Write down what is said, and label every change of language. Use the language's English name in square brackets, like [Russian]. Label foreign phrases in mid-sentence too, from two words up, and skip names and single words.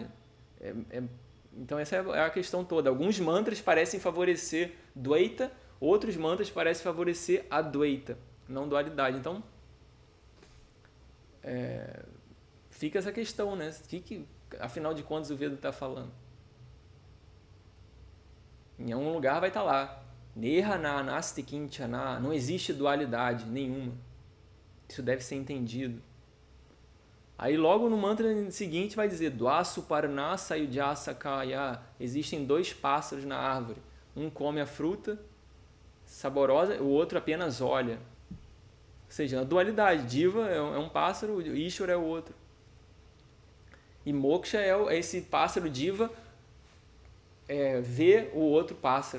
[Portuguese] Então essa é a questão toda. Alguns mantras parecem favorecer Dvaita, outros mantras parecem favorecer Advaita, não dualidade. Então, fica essa questão, né? Afinal de contas o Veda está falando? Em algum lugar vai estar lá. [Sanskrit] Nirhana nasti kinchana, [Portuguese] não existe dualidade nenhuma. Isso deve ser entendido. Aí logo no mantra seguinte vai dizer [Sanskrit] Dvasu parna sayujasa kaya, [Portuguese] existem 2 pássaros na árvore. Um come a fruta saborosa, o outro apenas olha. Ou seja, a dualidade. Jiva é um pássaro, Ishvara é o outro. E moksha é esse pássaro Jiva vê o outro pássaro.